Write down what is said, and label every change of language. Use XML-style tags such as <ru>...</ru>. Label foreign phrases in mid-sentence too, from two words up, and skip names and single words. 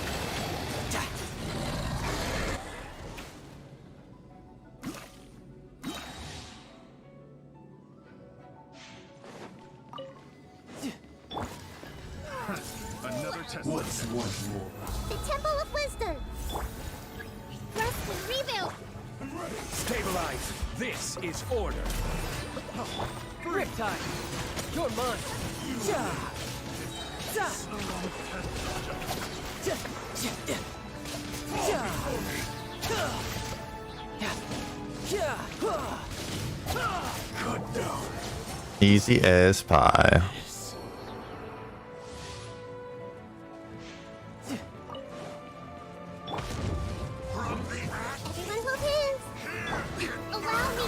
<en>Another test. What's more? The Temple of Wisdom. Rest and rebuild. Stabilize. This is order. Riptide. You're mine. Ja. Ja. Ja. Ja. Ja. Easy as pie. Everyone hold hands. Allow me.</en>